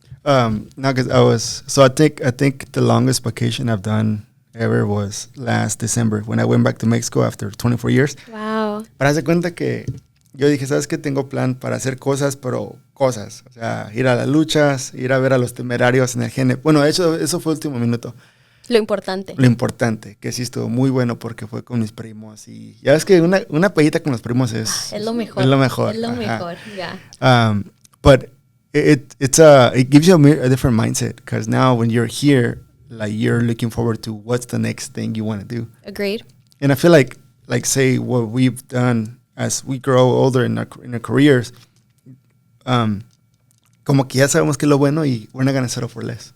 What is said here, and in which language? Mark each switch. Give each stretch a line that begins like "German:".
English: No, because I think the longest vacation I've done ever was last December when I went back to Mexico after 24 years. Wow.
Spanish: Para hacer cuenta que yo dije, ¿sabes qué? Tengo plan para hacer cosas, pero cosas. O sea, ir a las luchas, ir a ver a los temerarios en el GN. Bueno, de hecho, eso fue el último minuto. Lo importante. Lo importante, que sí estuvo muy bueno porque fue con mis primos. Y ya ves que una pedita con los primos es lo mejor. Es lo mejor. Es lo mejor, yeah.
English: But it gives you a different mindset because now when you're here, like you're looking forward to what's the next thing you want to do. Agreed. And I feel like say what we've done as we grow older in our careers,
Spanish: como que ya sabemos que es lo bueno
English: y we're not going to settle for less.